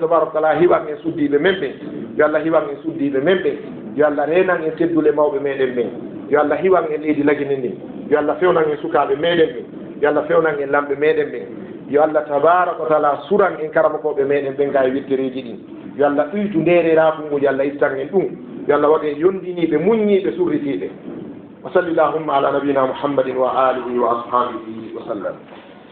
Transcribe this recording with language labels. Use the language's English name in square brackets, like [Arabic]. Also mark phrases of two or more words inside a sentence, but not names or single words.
[Arabic] تبارك تعالى [Fula] hiwan en suddiɓe men ɓen yo allah hiwan en suddiɓe men ɓen yo allah renan en teddule mawɓe meɗen ɓen yo allah hiwan en leydi lagine ndin yo allah fewnan en sukaɓe meɗen ɓen yo allah fewnan en lamɓe meɗen ɓen yo allah [Arabic] تبارك وتعالى [Fula] suran en karamakoɓe meɗen ɓen ga e wittereji ɗin yo allah ɓuytu ndereraku mum yo allah ittan en ɗum yo allah waɗe yondiniɓe muññiɓe surritiɓe [Arabic] وصل اللهم على نبينا محمد وآله وأصحابه وسلم